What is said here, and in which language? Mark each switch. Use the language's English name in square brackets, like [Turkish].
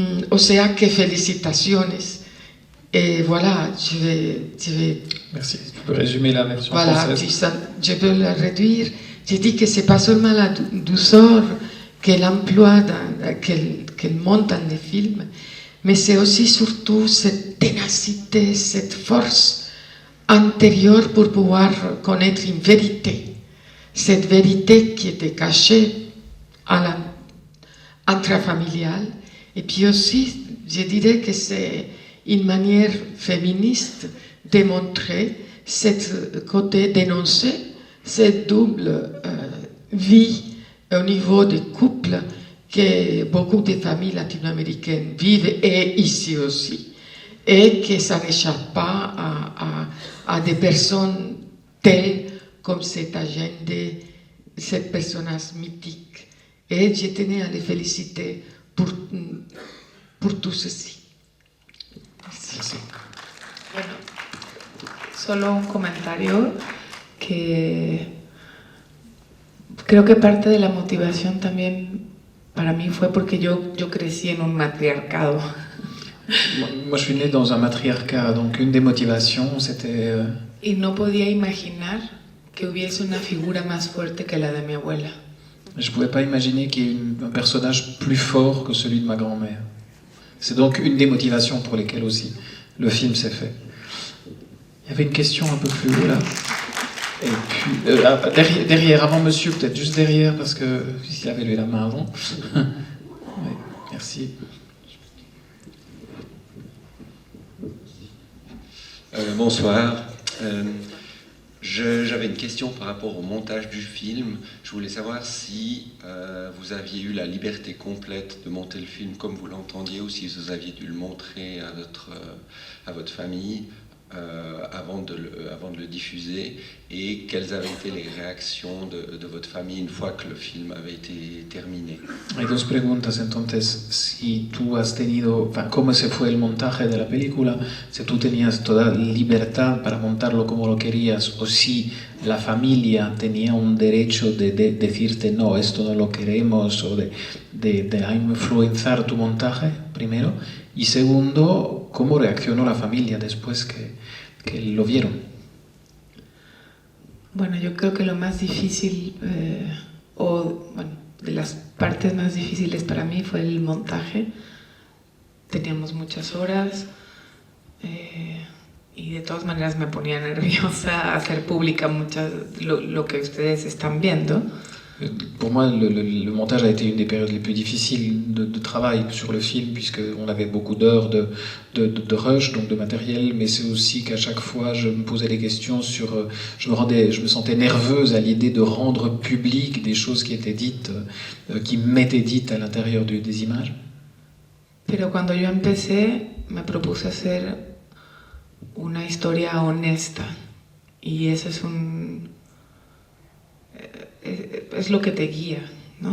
[Spanish] O sea que felicitaciones. [French] Voilà, je vais Merci. Tu peux résumer la version voilà, française. je peux le réduire. J'ai dit que c'est pas seulement la douceur qu'elle emploie, qu'elle monte dans les films, mais c'est aussi surtout cette ténacité, cette force intérieure pour pouvoir connaître une vérité. Cette vérité qui était cachée à intrafamiliale. Et puis aussi, je dirais que c'est une manière féministe de montrer ce côté dénoncé, cette double vie au niveau des couples que beaucoup de familles latino-américaines vivent, et ici aussi, et que ça n'échappe pas à des personnes telles comme cet agenda, cette personnage mythique. Et je tenais à les féliciter pour tout ceci. Merci. [Spanish] Bueno, solo un comentario que creo que parte de la motivación también para mí fue porque yo crecí en un matriarcado. [French] Moi, je suis né dans un matriarcat, donc une des motivations, c'était... [Spanish] Y no podía imaginar que hubiese una figura más fuerte que la de mi abuela. [French] Je ne pouvais pas imaginer qu'il y ait un personnage plus fort que celui de ma grand-mère. C'est donc une des motivations pour lesquelles aussi le film s'est fait. Il y avait une question un peu plus haut là. Et puis, derrière, avant monsieur, peut-être juste derrière, parce que s'il avait levé la main avant. Oui, merci. Bonsoir. J'avais une question par rapport au montage du film. Je voulais savoir si vous aviez eu la liberté complète de monter le film comme vous l'entendiez, ou si vous aviez dû le montrer à votre famille avant de le diffuser, et quelles avaient été les réactions de votre famille une fois que le film avait été terminé. [Spanish] Hay dos preguntas, entonces, si tú has tenido, cómo se fue el montaje de la película, si tú tenías toda libertad para montarlo como lo querías, o si la familia tenía un derecho de decirte no, esto no lo queremos, o de influenciar tu montaje, primero, y segundo, cómo reaccionó la familia después que lo vieron. Bueno, yo creo que lo más difícil, de las partes más difíciles para mí fue el montaje. Teníamos muchas horas y de todas maneras me ponía nerviosa hacer pública lo que ustedes están viendo. [French] Pour moi, le montage a été une des périodes les plus difficiles de travail sur le film, puisqu'on avait beaucoup d'heures de rush, donc de matériel, mais c'est aussi qu'à chaque fois, je me posais des questions sur... Je me sentais nerveuse à l'idée de rendre public des choses qui étaient dites, qui m'étaient dites à l'intérieur des images. [Spanish] Pero cuando yo empecé, me propuse hacer una historia honesta, y eso es lo que te guía, ¿no?